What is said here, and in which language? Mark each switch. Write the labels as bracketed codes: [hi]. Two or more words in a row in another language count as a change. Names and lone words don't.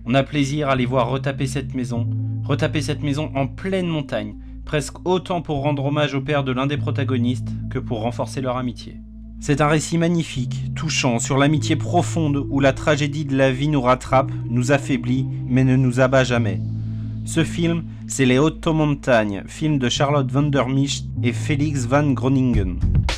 [fr] On a plaisir à les voir retaper cette maison en pleine montagne, presque autant pour rendre hommage au père de l'un des protagonistes que pour renforcer leur amitié. C'est un récit magnifique, touchant, sur l'amitié profonde où la tragédie de la vie nous rattrape, nous affaiblit, mais ne nous abat jamais. Ce film, c'est Les Otto Montagnes, film de Charlotte van der Misch et Felix van Groningen.